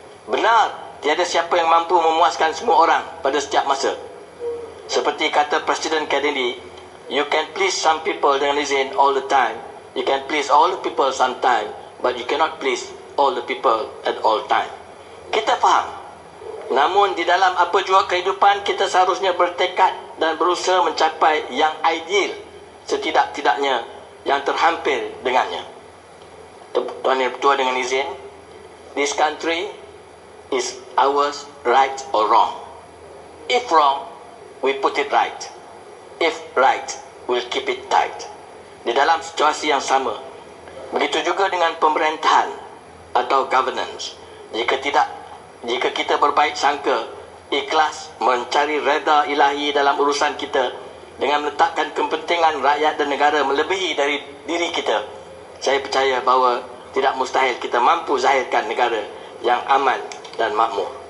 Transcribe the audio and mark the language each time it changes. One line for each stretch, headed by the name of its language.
Malay: Benar, tiada siapa yang mampu memuaskan semua orang pada setiap masa. Seperti kata Presiden Kennedy,
English: you can please some people
Malay: dengan izin
English: all the time. You can please all the people sometime, but you cannot please all the people at all time.
Malay: Kita faham. Namun di dalam apa jua kehidupan, kita seharusnya bertekad dan berusaha mencapai yang ideal, setidak-tidaknya yang terhampir dengannya. Tuan Ketua, dengan izin,
English: this country is ours, right or wrong. If wrong, we put it right. If right, we'll keep it tight.
Malay: Di dalam situasi yang sama, begitu juga dengan pemerintahan atau governance. Jika kita berbaik sangka, ikhlas mencari reda ilahi dalam urusan kita dengan meletakkan kepentingan rakyat dan negara melebihi dari diri kita, saya percaya bahawa tidak mustahil kita mampu zahirkan negara yang aman dan makmur.